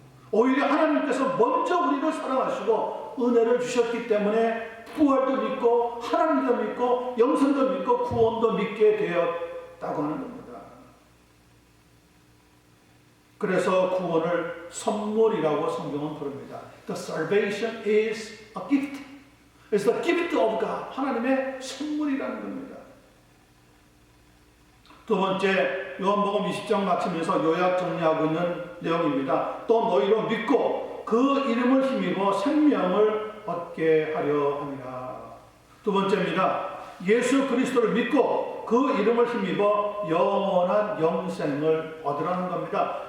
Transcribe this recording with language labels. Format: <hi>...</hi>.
<ko>오히려 하나님께서 먼저 우리를 사랑하시고 은혜를 주셨기 때문에 부활도 믿고 하나님도 믿고 영생도 믿고 구원도 믿게 되었다고 하는 겁니다. 그래서 구원을 선물이라고 성경은 부릅니다.</ko> <en>The salvation is a gift. It's the gift of God.</en> <ko>하나님의 선물이라는 겁니다. 두 번째, 요한복음 20장 마치면서 요약 정리하고 있는 내용입니다. 또 너희로 믿고 그 이름을 힘입어 생명을 얻게 하려 함이라. 두 번째입니다. 예수 그리스도를 믿고 그 이름을 힘입어 영원한 영생을 얻으라는 겁니다.</ko>